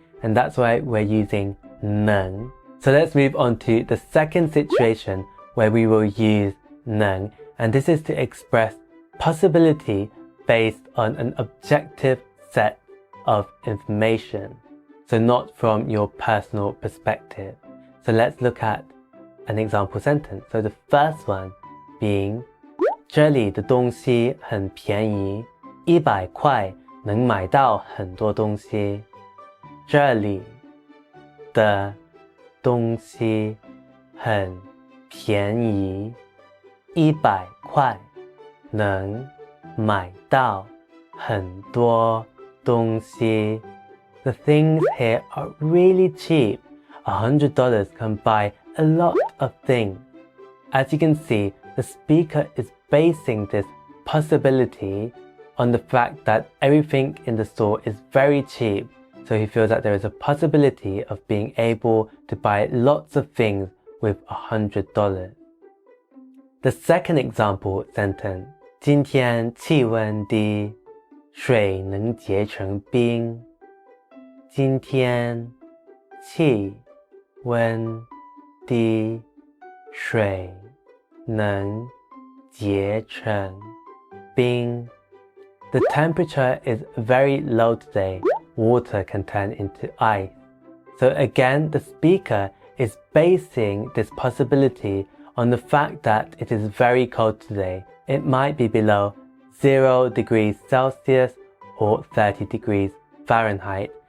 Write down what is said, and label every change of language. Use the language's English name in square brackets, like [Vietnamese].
[English] And that's why we're using 能. So let's move on to the second situation where we will use 能. And this is to express possibility based on an objective set of information. So not from your personal perspective. So let's look at an example sentence. So the first one being [Chinese] 这里的东西很便宜，100块能买到很多东西。这里的东西很便宜，100块能买到很多东西。 [English] The things here are really cheap. $100 can buy a lot of things. As you can see, the speaker is basing this possibility on the fact that everything in the store is very cheap. So he feels that there is a possibility of being able to buy lots of things with $100. The second example sentence, [Chinese] 今天气温低，水能结成冰。今天气温低，水能结成冰。 [English] The temperature is very low today. Water can turn into ice. So again, the speaker is basing this possibility on the fact that it is very cold today. It might be below 0 degrees Celsius or 30 degrees Fahrenheit.